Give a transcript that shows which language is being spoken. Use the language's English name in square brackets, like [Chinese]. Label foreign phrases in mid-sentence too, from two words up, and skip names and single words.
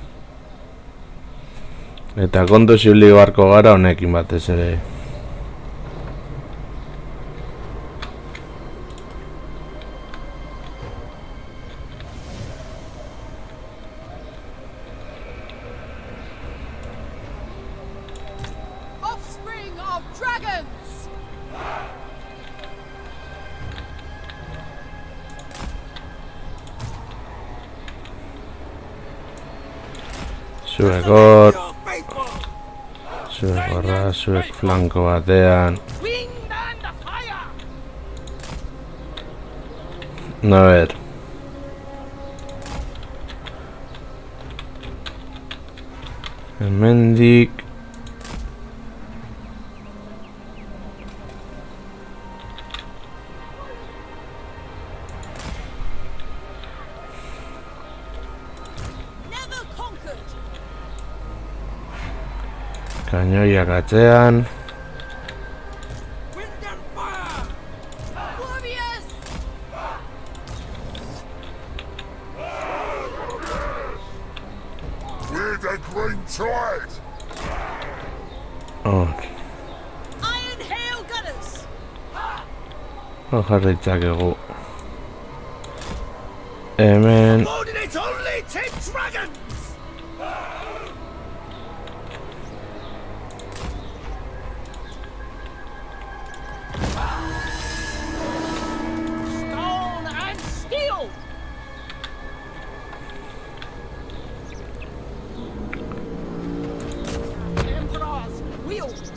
[Basque] Eta kontu zibili beharko gara honekin batez ere. [English] Offspring of dragons! [Basque] Zuek hor, [English] your faithful. [Basque] zuek horra, zuek flanko batean. [English] Wind and fire. [Spanish] A ver. Hemendik. [English] Never conquered! [Basque] Kainoiak atzean. [English] Wind and fire. Warriors! We're the Green Tide! [Basque] Hor, [English] Iron Hail Gunners! [Basque] hor jarritzakegu. Hemen. [English] Loaded it only 10 dragons. Stone and steel. Emperor's wheel.